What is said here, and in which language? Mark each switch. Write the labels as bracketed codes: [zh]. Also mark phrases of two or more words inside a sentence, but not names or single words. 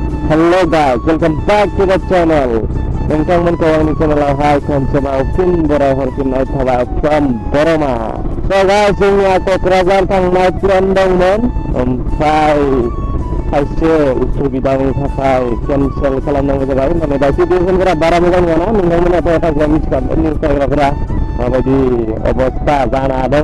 [en] Hello guys, welcome back to the channel. [brx] Nontonganku आंनि channel-आवहाय खनसेबाव फिन बरायहरफिननाय थाबाय from बरमा. [en] So guys, [brx] जोंनिया क'क्राझार थांनाय प्लेन दंमोन, ओमफ्राय खायसे उसुबिदानि थाखाय केनसेल खालामनांगौ जाबाय। माने दा सिटुएसनफोरा बारा मोजां नङाना, नोंथांमोनाथ' थांग्रा मिथिखागोन निउस नायग्राफोरा माबायदि अबस्था जाना दङ।